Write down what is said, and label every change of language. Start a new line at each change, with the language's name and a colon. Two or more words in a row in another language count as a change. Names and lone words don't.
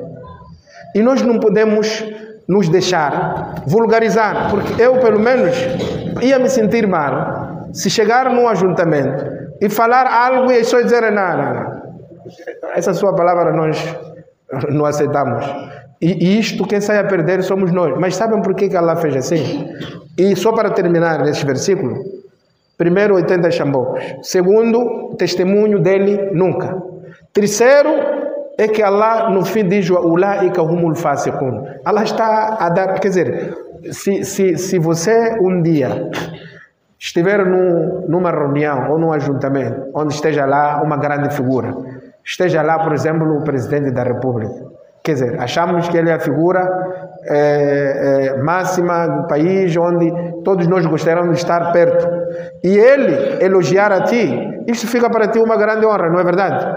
Portuguese: E nós não podemos nos deixar vulgarizar, porque eu, pelo menos, ia me sentir mal se chegar num ajuntamento e falar algo e as pessoas dizerem, não, essa sua palavra nós não aceitamos. E isto, quem sai a perder somos nós. Mas sabem por que Allah fez assim? E só para terminar nesse versículo, primeiro, 80 chambocos. Segundo, testemunho dele, nunca. Terceiro, é que Allah no fim diz,
Arabic: أولئك هم الفاسقون.
Portuguese: Allah está a dar, quer dizer, se você um dia estiver numa reunião ou num ajuntamento, onde esteja lá uma grande figura, esteja lá, por exemplo, o presidente da República, quer dizer, achamos que ele é a figura máxima do país, onde todos nós gostaríamos de estar perto, e ele elogiar a ti, isso fica para ti uma grande honra, não é verdade?